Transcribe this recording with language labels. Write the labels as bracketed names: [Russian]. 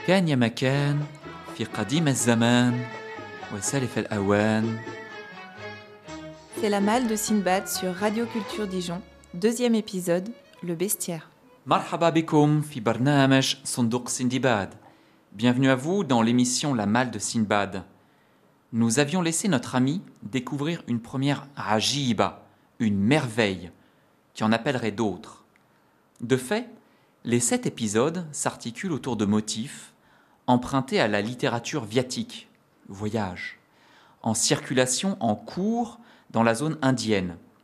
[Arabic] يا مكان في قديم الزمان وسالف الأوان. [French] C'est la malle de Sinbad sur Radio Culture Dijon, deuxième épisode, le bestiaire. [Arabic] مرحبا بكم في برنامج صندوق سندباد. [French] Bienvenue à vous dans l'émission La malle de Sinbad. Nous avions laissé notre ami découvrir une première ajiba, une merveille, qui en appellerait d'autres. De fait, les sept épisodes s'articulent autour de motifs emprunté à la littérature viatique, voyage, en circulation, en cours, dans la zone indienne.